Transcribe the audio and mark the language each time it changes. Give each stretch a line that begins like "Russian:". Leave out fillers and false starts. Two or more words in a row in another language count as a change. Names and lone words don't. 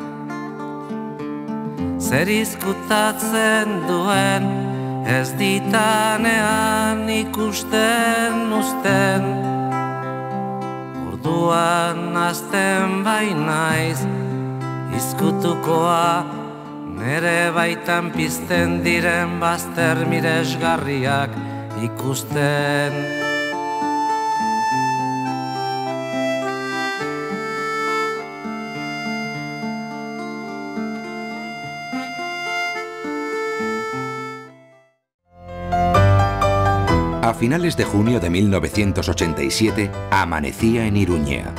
Basque: Zer izkutatzen duen ez ditanean ikusten uzten. Orduan azten bainaiz izkutukoa, nere baitan pizten diren bazter miresgarriak ikusten.
Spanish: A finales de junio de 1987 amanecía en Iruña.